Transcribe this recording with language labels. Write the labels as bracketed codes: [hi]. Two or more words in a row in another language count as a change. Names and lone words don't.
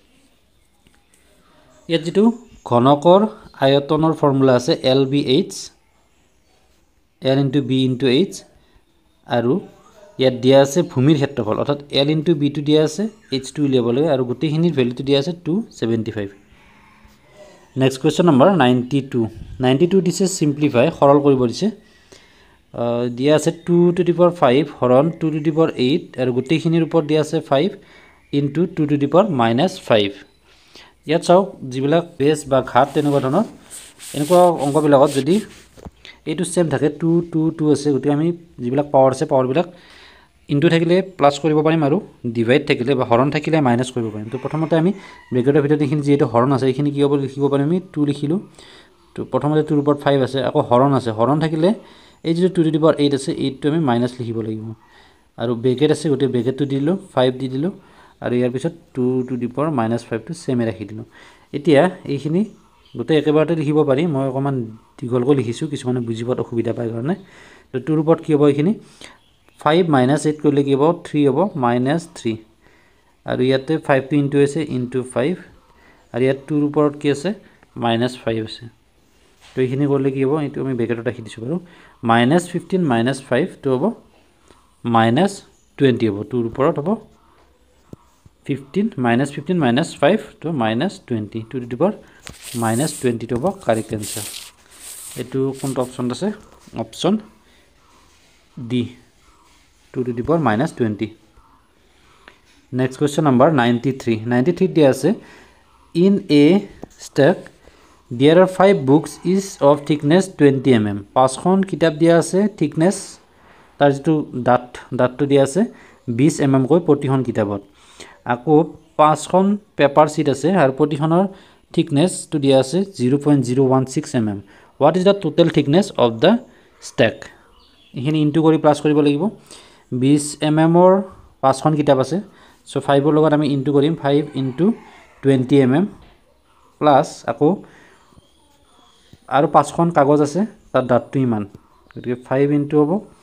[as] ইয়াত যেটো ঘনকৰ আয়তনৰ ফৰ্মুলা আছে LBH [en] L into B into H [as] আৰু ইয়াত দিয়া আছে ভূমিৰ ক্ষেত্ৰফল অৰ্থাৎ [en] L into B [as] টো দিয়া আছে H টো উলিয়াব লাগে আৰু গোটেইখিনিৰ ভ্যালুটো দিয়া আছে 275 [en] next question number [as] 92 দিছে সিম্পলিফাই সৰল কৰিব দিছে দিয়া আছে [en] 2 to the power 5 [as] হৰণ [en] 2 to the power 8 [as] আৰু গোটেইখিনিৰ ওপৰত দিয়া আছে [en] 5 into 2 to the power -5 [as] ইয়াত চাওক যিবিলাক বেস বা ঘাত তেনেকুৱা ধৰণৰ এনেকুৱা অংকবিলাকত যদি এইটো সেম থাকে 2 2 2 আছে গতি আমি যিবিলাক পাৱাৰ আছে পাৱাৰবিলাক ইনটু থাকিলে প্লাস কৰিব পাৰিম আৰু ডিভাইড থাকিলে বা হৰণ থাকিলে মাইনাস কৰিব পাৰিম তো প্ৰথমতে আমি ব্ৰেকেটৰ ভিতৰত এইখিনি যেটো হৰণ আছে এইখিনি কি হ'ব লিখিব পাৰিম আমি 2 লিখিলো তো প্ৰথমতে 2 ৰ ওপৰত 5 আছে আকৌ হৰণ আছে হৰণ থাকিলে এই যে [en] 2 to the power 8 [as] আছে 8 টো আমি মাইনাস লিখিব লাগিব আৰু ব্ৰেকেট আছে গতে ব্ৰেকেটটো দিলো 5 দি দিলো আৰু ইয়াৰ পিছত [en] 2 to the power -5 [as] টো সেম ৰাখি দিলো এতিয়া এইখিনি গতে একেবাৰতে লিখিব পাৰি মই অকমান দীঘলকৈ লিখিছো কিছুমানে বুজি পোৱাত অসুবিধা পায় কাৰণে তো 2 ৰ ওপৰত কি হ'ব এইখিনি 5 -8 কৰিলে কি হ'ব 3 হ'ব -3 আৰু ইয়াতে 5 টো ইনটু আছে ইনটু 5 আৰু ইয়াত 2 ৰ ওপৰত কি আছে -5 আছে তো এইখিনি কৰিলে কি হ'ব এটো আমি ব্ৰেকেটত ৰাখি দিছো বাৰু -15 -5 তো হ'ব -20 হ'ব 2 ৰ ওপৰত হ'ব 15 -5 তো -20 [en] to the power -20 [as] to হ'ব কারেক্ট आंसर এটো কোনটো অপশন আছে অপশন ডি [en] 2 to the power -20 next question number 93 [as] দিয়া আছে [en] in a stack there are 5 books is of thickness 20 mm [as] 5খন কিতাপ দিয়া আছে thickness তাৰ যেটো ডাটটো দিয়া আছে 20 mm কৈ প্ৰতিখন কিতাপত আকৌ 5খন পেপাৰ শীট আছে আৰু প্ৰতিখনৰ thickness to দিয়া আছে 0.016 mm [en] what is the total thickness of the stack [as] এখিনি ইনটু কৰি প্লাস কৰিব লাগিব 20 mm ৰ 5খন কিতাপ আছে সো 5 ৰ লগত আমি ইনটু কৰিম [en] 5 into 20 mm [as] প্লাস আকৌ আৰু 5খন কাগজ আছে তাৰ ডাটটো ইমান গতিকে 5 into হ'ব